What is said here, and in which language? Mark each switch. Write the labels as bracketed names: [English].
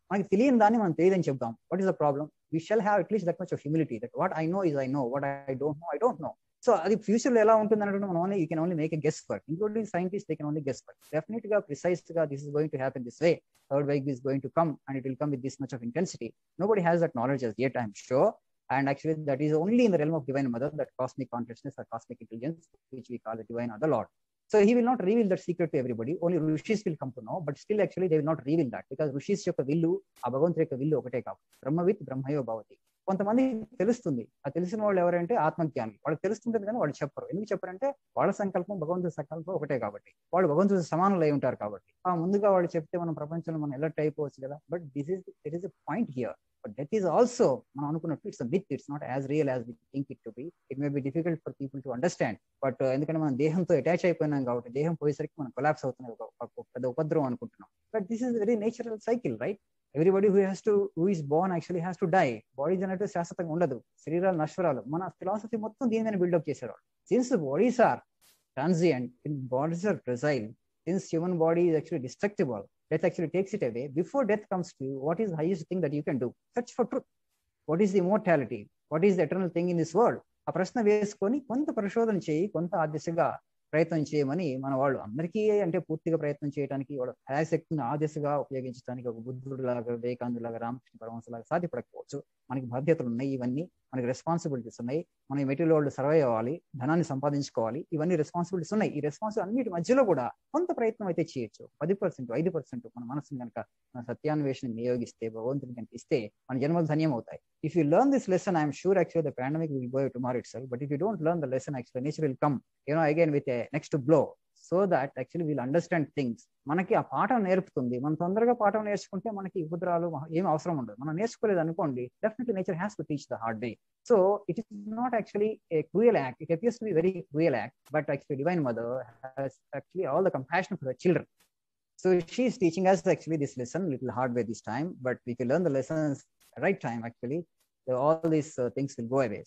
[Telugu] మనకి తెలియని దాన్ని మనం తెలియదని చెప్తాం. [English] What is the problem? We shall have at least that much of humility that what I know is I know, what I don't know. [Telugu] So అది future లో ఎలా ఉంటుంది అంటే మనం [English] Only you can only make a guess for, including scientist, they can only guess for. Definite గా precise గా this is going to happen this way, third wave is going to come and it will come with this much of intensity. Nobody has that knowledge as yet, I'm sure. And actually that is only in the realm of divine mother, that cosmic consciousness or cosmic intelligence which we call the divine or the Lord. So he will not reveal that secret to everybody, only rishis will come to know, but still actually they will not reveal that, because rishis [Telugu] యొక్క విల్లు ఆ భగవంతుడి యొక్క విల్లు ఒకటే కాదు. [Sanskrit] బ్రహ్మవిత్ బ్రహ్మయో భవతి. [Telugu] కొంతమంది తెలుస్తుంది, ఆ తెలిసిన వాళ్ళు ఎవరంటే ఆత్మజ్ఞాని. వాళ్ళకి తెలుస్తుంటుంది కానీ వాళ్ళు చెప్పరు. ఎందుకు చెప్పారంటే వాళ్ళ సంకల్పం భగవంతుడి సంకల్పం ఒకటే కాబట్టి, వాళ్ళు భగవంతుడి సమానులు అయి ఉంటారు కాబట్టి. ఆ ముందుగా వాళ్ళు చెప్తే మనం ప్రపంచంలో మనం ఎలర్ట్ అయిపోవచ్చు కదా. [English] But that is a point here. But that is also [Telugu] మనం అనుకున్నట్టు [English] It's a myth, it's not as real as we think it to be. It may be difficult for people to understand, but [Telugu] ఎందుకంటే మనం దేహంతో attach అయిపోయినాం కాబట్టి దేహం పోయేసరికి మనం కొలాప్స్ అవుతున్నాయి, ఒక పెద్ద ఉపద్రవం అనుకుంటున్నాం. [English] but this is a very natural cycle, right? Everybody who is born actually has to die. [Telugu] Bodies అనేవి శాశ్వతంగా ఉండదు, శరీరాలు నశ్వరాలు. మన ఫిలాసఫీ మొత్తం దీని మీద బిల్డప్ చేశారు. [English] Since bodies are transient, bodies are fragile, since human body is actually destructible, death actually takes it away. Before death comes to you, what is the highest thing that you can do? Search for truth. What is the immortality? What is the eternal thing in this world? [Telugu] ఆ ప్రశ్న వేసుకొని కొంత పరిశోధన చేయి, కొంత ఆ దిశగా ప్రయత్నం చేయమని మన వాళ్ళు అందరికీ అంటే పూర్తిగా ప్రయత్నం చేయడానికి వాళ్ళ శక్తిని ఆ దిశగా ఉపయోగించడానికి ఒక బుద్ధుడు లాగా, వివేకానంద లాగా, రామకృష్ణ పరమహంస లాగా సాధ్యపడకపోవచ్చు. మనకి బాధ్యతలు ఉన్నాయి, ఇవన్నీ మనకి రెస్పాన్సిబిలిటీస్ ఉన్నాయి. మనం ఈ మెటీరియల్ వరల్డ్ సర్వైవ్ అవ్వాలి, ధనాన్ని సంపాదించుకోవాలి, ఇవన్నీ రెస్పాన్సిబిలిటీస్ ఉన్నాయి. ఈ రెస్పాన్సిబిలిటీ అన్నిటి మధ్యలో కూడా కొంత ప్రయత్నం అయితే చేయొచ్చు. 10%, 5% మన మనసుని కనుక మన సత్యాన్వేషణ నియోగిస్తే, భగవంతుని కనుక ఇస్తే మన జన్మలు ధన్యం అవుతాయి. [English] If you learn this lesson, I am sure actually the pandemic will go away tomorrow itself. But if you don't learn the lesson, actually nature will come, again with a next blow, so that actually we'll understand things. [Telugu] మనకి ఆ పాఠం నేర్పుతుంది. మనం తొందరగా పాఠం నేర్చుకుంటే మనకి ఉపద్రవాలు ఏం అవసరం ఉండదు. మనం నేర్చుకోలేదు అనుకోండి, [English] definitely nature has to teach the hard way. So it is not actually a cruel act. It appears to be very cruel act, but actually Divine Mother has actually all the compassion for her children. So she is teaching us actually this lesson little hard way this time, but if you learn the lessons right time, actually all these things will go away.